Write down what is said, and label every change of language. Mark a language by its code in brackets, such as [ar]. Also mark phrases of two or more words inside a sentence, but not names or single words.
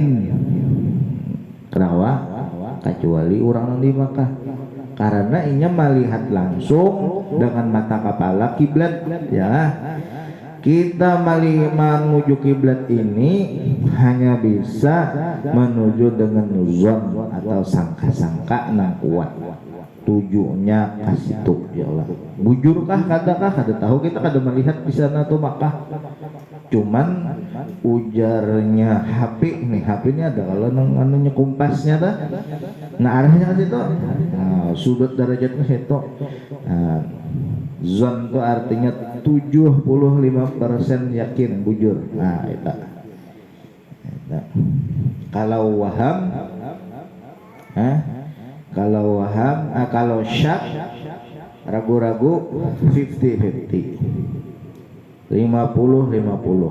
[bjn] Kenapa? Kecuali orang di Makkah. Karena inya melihat langsung dengan mata kepala kiblat, ya. Kita menuju kiblat ini hanya bisa menuju dengan nuzon atau sangka-sangka nang kuat. Tujuannya kasih tuh ya Allah. Bujurkah kadakah kada tahu, kita kada melihat di sana tuh Makkah. Cuman ujarnya HP nih, HP ini ada kalau anunya kompasnya dah. Nah arahnya ke situ. Nah, sudut derajatnya situ. Nah, zon itu artinya 75% yakin bujur. Nah itu. Kalau waham, kalau syak ragu-ragu 50-50, 50-50.